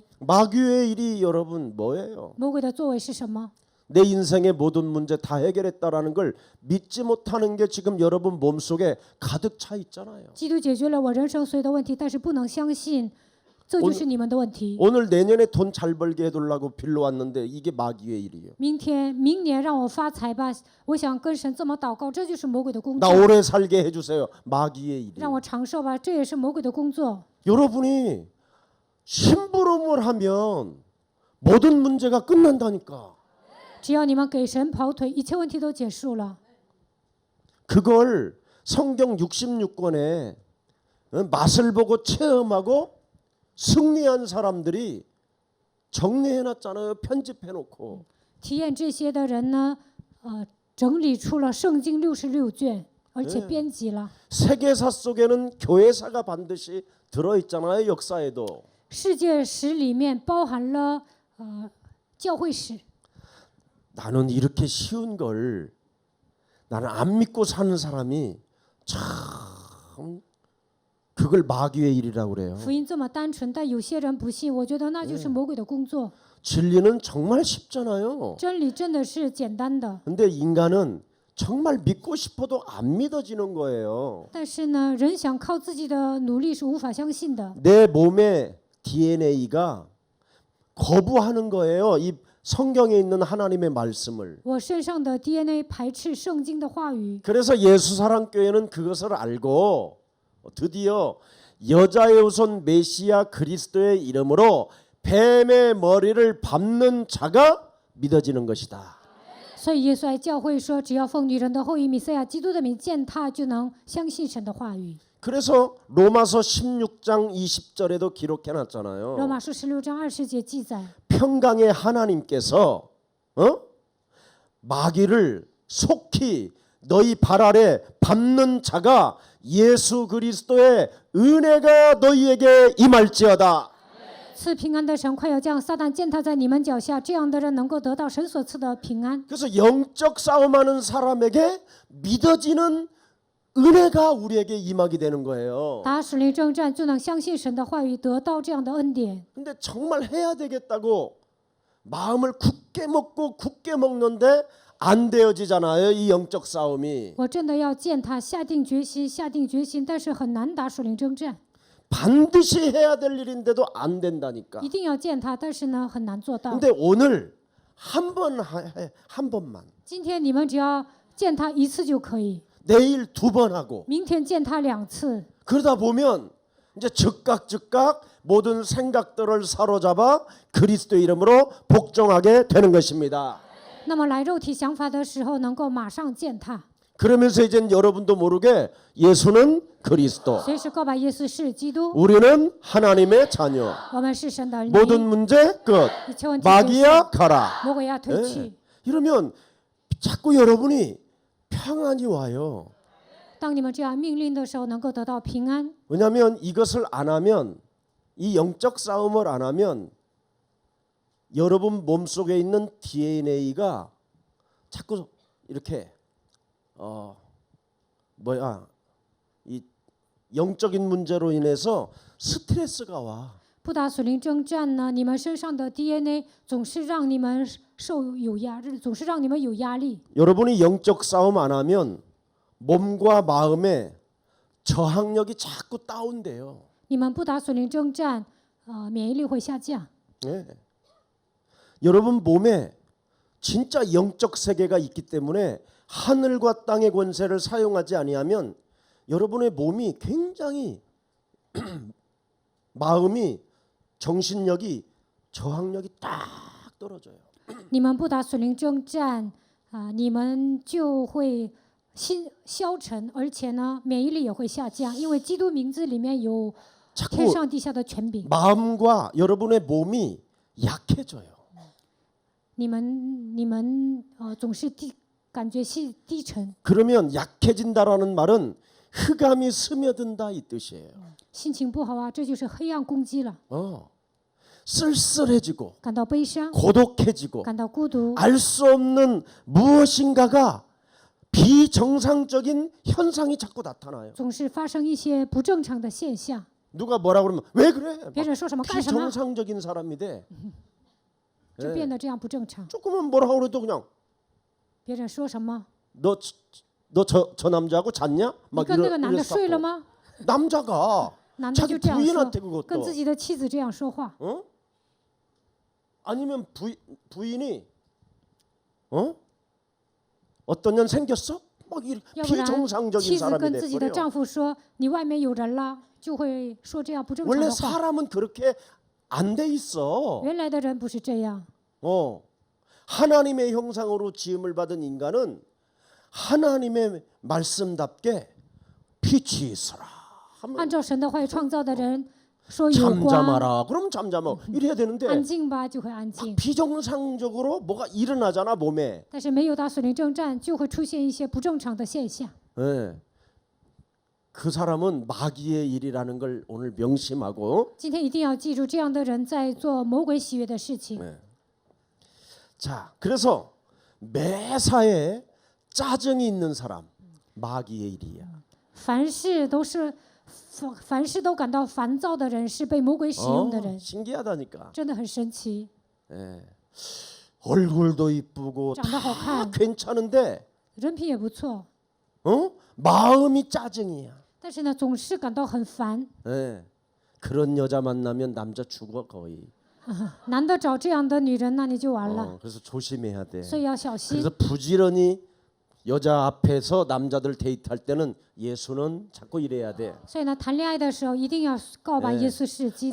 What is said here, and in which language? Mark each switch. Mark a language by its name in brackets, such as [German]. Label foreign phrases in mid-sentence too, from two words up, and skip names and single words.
[Korean] 마귀의 일이 여러분 뭐예요? [Chinese] 魔鬼的作为是什么？ [Korean] 내 인생의 모든 문제 다 해결했다라는 걸 믿지 못하는 게 지금 여러분 몸속에 가득 차 있잖아요. [Chinese] 基督解决了我人生所有的问题，但是不能相信，这就是你们的问题。 [Korean] 오늘 내년에 돈 잘 벌게 해달라고 빌러 왔는데 이게 마귀의 일이에요. [Chinese] 明年让我发财吧，我想跟神这么祷告，这就是魔鬼的工 [Korean] 나 [Chinese] 作。 [Korean] 오래 살게 해주세요. 마귀의 [Chinese] 让 [Korean] 일이에요. [Chinese] 我长寿吧，这也是魔鬼的工作。 [Korean] 여러분이 심부름을 하면 모든 문제가 끝난다니까. [Chinese] 只要你们给神跑腿，一切问题都结束了。 [Korean] 그걸 성경 66권에 맛을 보고 체험하고 승리한 사람들이 정리해놨잖아요. 편집해놓고. [Chinese] 体验这些的人呢，整理出了圣经66卷，而且编辑了。 [Korean] 세계사 속에는 교회사가 반드시 들어있잖아요. 역사에도. [Chinese] 世界史里面包含了教会史。 [Korean] 나는 이렇게 쉬운 걸 나는 안 믿고 사는 사람이 참 그걸 마귀의 일이라고 그래요. [Chinese] 福音这么单纯，但有些人不信，我觉得那就是魔鬼的工作。 [Korean] 진리는 정말 쉽잖아요. [Chinese] 真理真的是简单的， [Korean] 근데 인간은 정말 믿고 싶어도 안 믿어지는 거예요. [Chinese] 但是呢，人想靠自己的努力是无法相信的。 [Korean] 내 몸의 DNA가 거부하는 거예요. 이 성경에 있는 하나님의 말씀을. [Chinese] 我身上的 DNA 排斥圣经的话语， [Korean] 그래서 예수사랑교회는 그것을 알고 드디어 여자의 후손 메시아 그리스도의 이름으로 뱀의 머리를 밟는 자가 믿어지는 것이다. [Chinese] 所以耶稣爱教会说，只要奉女人的后裔弥赛亚基督的名践踏，就能相信神的话语。 [Korean] 그래서 로마서 16장 20절에도 기록해 놨잖아요. [Chinese] 罗马书16章20节记载， [Korean] 평강의 하나님께서 마귀를 속히 너희 발 아래 밟는 자가 예수 그리스도의 은혜가 너희에게 임할지어다. [Chinese] 赐平安的神快要将撒旦践踏在你们脚下，这样的人能够得到神所赐的平安。 [Korean] 그래서 영적 싸움하는 사람에게 믿어지는 은혜가 우리에게 임하게 되는 거예요. [Chinese] 打属灵征战就能相信神的话语，得到这样的恩典。 [Korean] 근데 정말 해야 되겠다고 마음을 굳게 먹고 굳게 먹는데 안 되어지잖아요. 이 영적 싸움이. [Chinese] 我真的要践踏，下定决心，但是很难打属灵征战。 [Korean] 반드시 해야 될 일인데도 안 된다니까. [Chinese] 一定要践踏，但是呢很难做到。 [Korean] 근데 오늘 한 번만 [Chinese] 今天你们只要践踏一次就可以， [Korean] 내일 2번 하고 [Chinese] 明天践踏2次。 [Korean] 그러다 보면 이제 즉각 모든 생각들을 사로잡아 그리스도 이름으로 복종하게 되는 것입니다. [Chinese] 那么来肉体想法的时候，能够马上践踏。 [Korean] 그러면서 이제 여러분도 모르게 예수는 그리스도, [Chinese] 随时告白耶稣是基督， [Korean] 우리는 하나님의 자녀, [Chinese] 我们是神的儿女， [Korean] 모든 문제 끝, [Chinese] 一切问题结束， [Korean] 마귀야 가라. [Chinese] 魔鬼要退去。 [Korean] 네. 이러면 자꾸 여러분이 평안이 와요. [Chinese] 当你们这样命令的时候，能够得到平安。 [Korean] 왜냐하면 이것을 안 하면 이 영적 싸움을 안 하면 여러분 몸속에 있는 DNA가 자꾸 이렇게 이 영적인 문제로 인해서 스트레스가 와. [Chinese] 不打属灵征战呢，你们身上的 DNA 总是让你们总是让你们有压力。 [Korean] 여러분이 영적 싸움 안 하면 몸과 마음에 저항력이 자꾸 다운돼요. [Chinese] 你们不打属灵征战，免疫力会下降。 [Korean] 네. 여러분 몸에 진짜 영적 세계가 있기 때문에 하늘과 땅의 권세를 사용하지 아니하면 여러분의 몸이 굉장히 마음이 정신력이 저항력이 딱 떨어져요. [Chinese] 你们不打属灵征战，你们就会心消沉，而且呢，免疫力也会下降，因为基督名字里面有天 [Korean] 자꾸 [Chinese] 上地下的权柄。 [Korean] 마음과 여러분의 몸이 약해져요. [Chinese] 你们总是感觉低沉， [Korean] 그러면 약해진다라는 말은 흑암이 스며든다 이 뜻이에요. [Chinese] 心情不好啊，这就是黑暗攻击了， [Korean] 쓸쓸해지고 [Chinese] 感到悲伤， [Korean] 고독해지고 [Chinese] 感到孤独， [Korean] 알 수 없는 무엇인가가 비정상적인 현상이 자꾸 나타나요. [Chinese] 总是发生一些不正常的现象。 [Korean] 누가 뭐라 그러면 왜 그래? [Chinese] 别人说什么干什么， [Korean] 비정상적인 사람이 돼. [Chinese] 就变得这样不正常。 [Korean] 조금만 뭐라 그래도 그냥 [Chinese] 别人说什么， [Korean] 너 저 남자하고 잤냐? [Chinese] 你 [Korean] 막 [Chinese] 跟那个男的 [Korean] 이랬어. [Chinese] 睡了吗？ [Korean] 남자가 [Chinese] 男的 [Korean] 자기 [Chinese] 就这样说， [Korean] 부인한테 [Chinese] 跟 [Korean] 그것도 [Chinese] 自己的妻子这样说话。 [Korean] 아니면 부인이 어떤 년 생겼어? 막 [Chinese] 要不然 [Korean] 비정상적인 [Chinese] 妻子 [Korean] 사람이 [Chinese] 跟自己的 [Korean] 돼버려. [Chinese] 丈夫说：“你外面有人了。”就会说这样不正常 [Korean] 원래 [Chinese] 的话。 [Korean] 사람은 그렇게 안 돼 있어. [Chinese] 原来的人不是这样， [Korean] 하나님의 형상으로 지음을 받은 인간은 하나님의 말씀답게 빛이 있어라. [Chinese] 按照神的话语创造的人说有光， [Korean] 잠잠하라. 그럼 잠잠하. 이래야 [Chinese] 安 [Korean] 되는데 [Chinese] 静吧就会安静。 [Korean] 비정상적으로 뭐가 일어나잖아 몸에. [Chinese] 但是没有打属灵征战，就会出现一些不正常的现象。 [Korean] 예. 그 사람은 마귀의 일이라는 걸 오늘 명심하고. [Chinese] 今天一定要记住，这样的人在做魔鬼喜悦的事情。 [Korean] 자, 그래서 매사에 짜증이 있는 사람 마귀의 일이야. [Chinese] 凡事都感到烦躁的人，是被魔鬼使用的人， [Korean] 신기하다니까. [Chinese] 真的很神奇。 [Korean] 얼굴도 이쁘고 [Chinese] 长得好 [Korean] 다 [Chinese] 看， [Korean] 괜찮은데 [Chinese] 人品也不错， [Korean] 마음이 짜증이야. [Chinese] 但是呢，总是感到很烦。 [Korean] 예. 그런 여자 만나면 남자 죽어 거의. [Chinese] 男的找这样的女人，那你就完了。 [Korean] 그래서 조심해야 돼. [Chinese] 所以要小心。 [Korean] 그래서 부지런히 여자 앞에서 남자들 데이트할 때는 예수는 자꾸 이래야 돼. [Chinese] 所以呢，谈恋爱的时候一定要告白耶稣是基督。